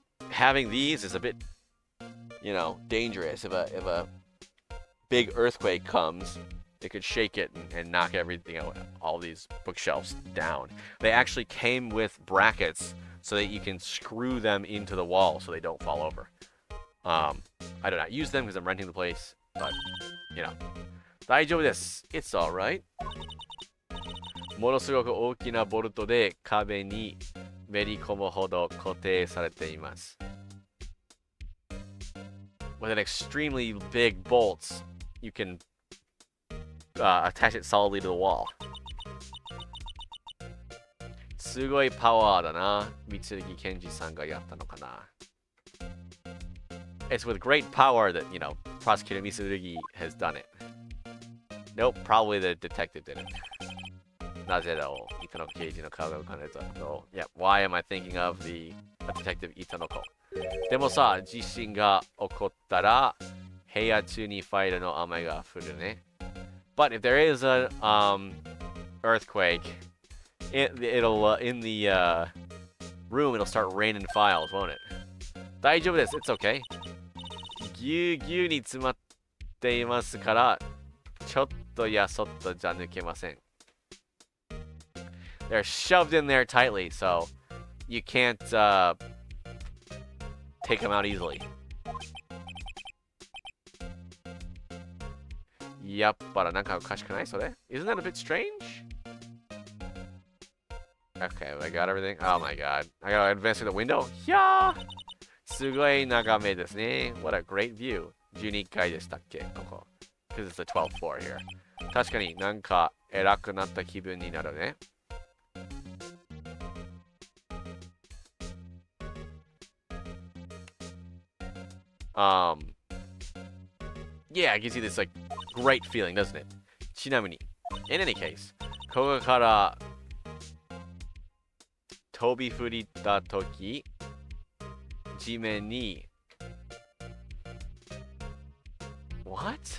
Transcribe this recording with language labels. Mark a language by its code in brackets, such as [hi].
[en] Having these is a bit, you know, dangerous. If a big earthquake comes, it could shake it and knock everything, you know, all these bookshelves down. They actually came with brackets so that you can screw them into the wall so they don't fall over. I do not use them because I'm renting the place, but, you know. [ja] 大丈夫です. [en] It's alright. [ja] ものすごく大きなボルトで壁にめり込むほど固定されています。 [en] With an extremely big bolts, you can attach it solidly to the wall. [ja] すごいパワーだな。三木健二さんがやったのかな。 [en] It's with great power that, you know, Prosecutor Mitsurugi has done it. Nope, probably the detective did it. [ja] なぜだろう、Itanoko刑事の顔が浮かんでたの。 [en] Yeah, why am I thinking of the detective Itanoko? [ja] でもさ、地震が起こったら、部屋中にファイルの雨が降るね。 [en] But if there is an earthquake, it'll in the room it'll start raining files, won't it? [ja] 大丈夫です。 [en] It's okay. [ja] ぎゅうぎゅうに詰まっていますから、ちょっとやそっとじゃ抜けません。 [en] They're shoved in there tightly, so you can't take them out easily. [ja] Yappara nanka okashikunai sore? [en] Isn't that a bit strange? Okay, I got everything. Oh my god. I gotta advance through the window? Yeah! [ja] Sugoi nagame desu ne. [en] What a great view. [ja] 12階でしたっけここ. [en] Because it's the 12th floor here. [ja] 確かになんか偉くなった気分になるね. [en] Yeah, it gives you this like great feeling, doesn't it? [ja] ちなみに [en] in any case, [ja] ここから飛び降りたとき地面に [en] What?